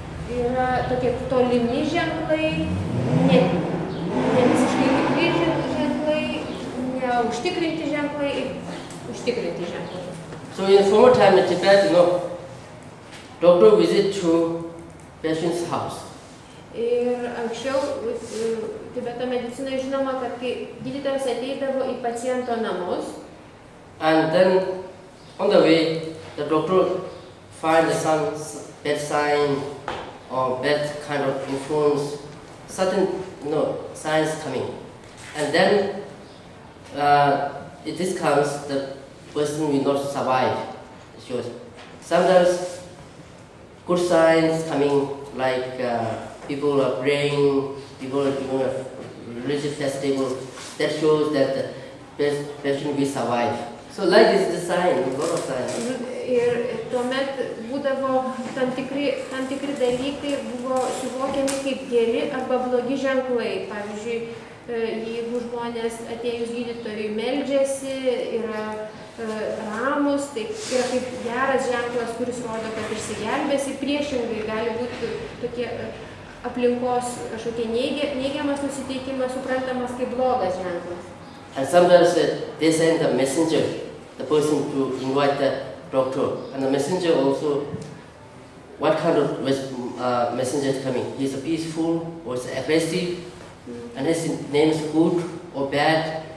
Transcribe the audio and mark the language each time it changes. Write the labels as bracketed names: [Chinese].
[Lithuanian] Yra tokie tolimi ženklai, ne visiškai tikri ženklai, neužtikrinti ženklai ir užtikrinti ženklai. [English] So in former time in Tibet, doctor visit to patient's house. [Lithuanian] Ir anksčiau Tibeto medicinoje žinoma, kad kai gydytojas ateidavo į paciento namus, [English] And then on the way, the doctor find some bad sign or bad kind of influence, certain signs coming. And then if this comes, the person will not survive. Sure. Sometimes good signs coming, like people are praying, people are doing a religious festival, that shows that the patient will survive. So like this is the sign, a lot of signs. [Lithuanian] Ir tuomet būdavo tam tikri dalykai buvo suvokiami kaip geri arba blogi ženklai. Pavyzdžiui, jeigu žmonės atėjus gydytojui meldžiasi, yra ramus, tai yra kaip geras ženklas, kuris rodo, kad išsigelbės. Ir priešingai gali būti tokie aplinkos kažkokie neigiamas nusiteikimas suprantamas kaip blogas ženklas. [English] And sometimes they send the messenger, the person to invite the doctor. And the messenger also, what kind of messenger is coming? He is peaceful or is aggressive, and his name is good or bad.